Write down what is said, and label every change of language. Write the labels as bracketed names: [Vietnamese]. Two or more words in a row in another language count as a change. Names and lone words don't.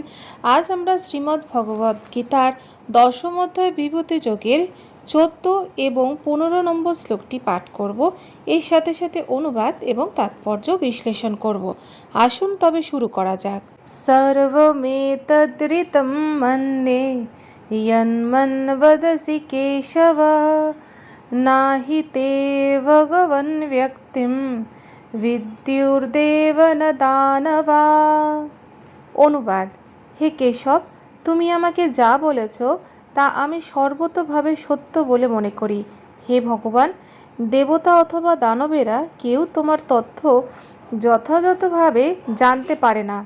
[Bangla] আজ আমরা শ্রীমদ্ ভগবদ্ গীতার দশম অধ্যায় বিভূতি যোগের 14 এবং 15 নম্বর শ্লোকটি পাঠ করব। এর সাথে সাথে অনুবাদ এবং তাৎপর্য বিশ্লেষণ করব। আসুন তবে শুরু করা যাক। [Sanskrit] সর্বমেতদ্ঋতম মন্যে यन्मन्वदसि केशव नाहि ते भगवन् व्यक्तिं विद्युर्देव न दानवा। [Bangla] অনুবাদ: হে কেশব, তুমি আমাকে যা বলেছ তা আমি সর্বতোভাবে সত্য বলে মনে করি। হে ভগবান, দেবতা অথবা দানবেরা কেউ তোমার তথ্য যথাযথভাবে জানতে পারে না।